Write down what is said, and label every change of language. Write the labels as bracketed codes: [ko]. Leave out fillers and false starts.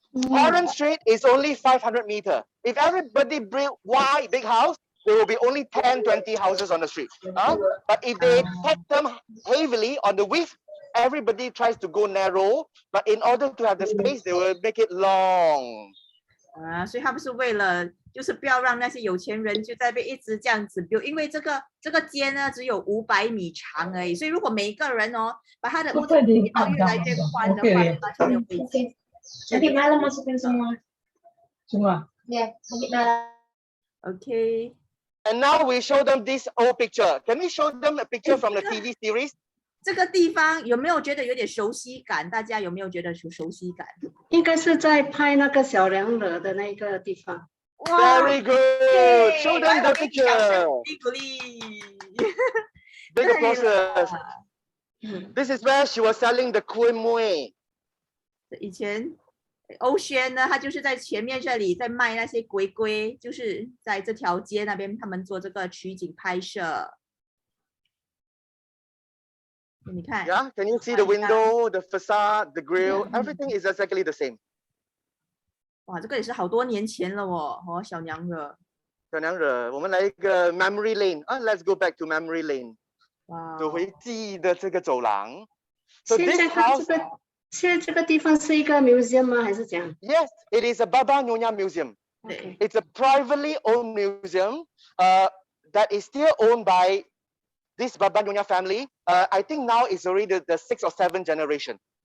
[en] Heron Street is only 500 meters. If everybody build wide, big house, there will be only 10, 20 houses on the street. But if they tax them heavily on the width, everybody tries to go narrow. But in order to have the space, they will make it long. [zh] 所以他们是为了就是不要让那些有钱人就在被一直这样子 build， 因为这个街呢只有500米长而已，所以如果每一个人把他的屋子越来越宽的话，那就没有位置。 [ms] Nanti malam masukin semua. Semua. Ya, nanti malam. [en] Okay. And now we show them this old picture. Can we show them a picture from the TV series? [zh] 这个地方有没有觉得有点熟悉感？大家有没有觉得有熟悉感？应该是在拍那个小娘惹的那个地方。 [en] Very good. Show them the picture. [zh] 鼓励。 [en] Big applause. This is where she was selling the kuih muih. [zh] 以前欧轩呢，他就是在前面这里在卖那些龟龟，就是在这条街那边，他们做这个取景拍摄。你看 [en] Yeah, can you see the window, the facade, the grill? Everything is exactly the same. [zh] 哇，这个也是好多年前了哦，小娘惹。小娘惹，我们来一个 [en] memory lane. Let's go back to memory lane. [zh] 哇，走回记忆的这个走廊。So 现 [en] this [zh] 在 [en] house, [zh] 现在这个地方是一个 museum 吗？还是怎样？ [en] yes, it is a Baba Nyonya Museum. [zh] 对， [en] It's a privately owned museum that is still owned by this Baba Nyonya family. I think now it's already the 6th or 7th generation.